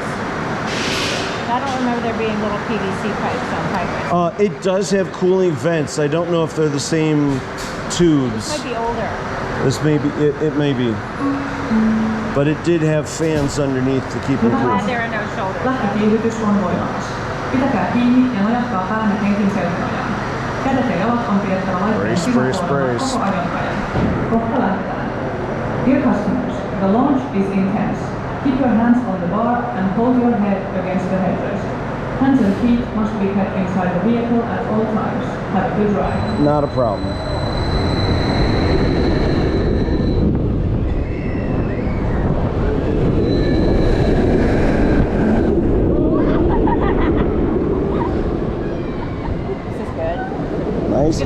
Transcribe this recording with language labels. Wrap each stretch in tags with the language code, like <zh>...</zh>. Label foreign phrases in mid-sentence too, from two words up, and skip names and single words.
<en>I don't remember there being little PVC pipes on Tigris. It does have cooling vents. I don't know if they're the same tubes. This might be older. This may be, it may be. But it did have fans underneath to keep it I'm glad cool. there are no shoulders.</en> <fi>Lähtökiihdytys on voimakas. Pitäkää kiinni ja nojatkaa päänne kenkin selkänojaan. Kädet ja jalat on pidettävä laitteen sisäpuolella koko ajan ajan. Kohta lähdetään.</fi> <en>Dear customers, the launch is intense. Keep your hands on the bar and hold your head against the headrest. Hands and feet must be kept inside the vehicle at all times. Have a good ride. Not a problem. Nice</en>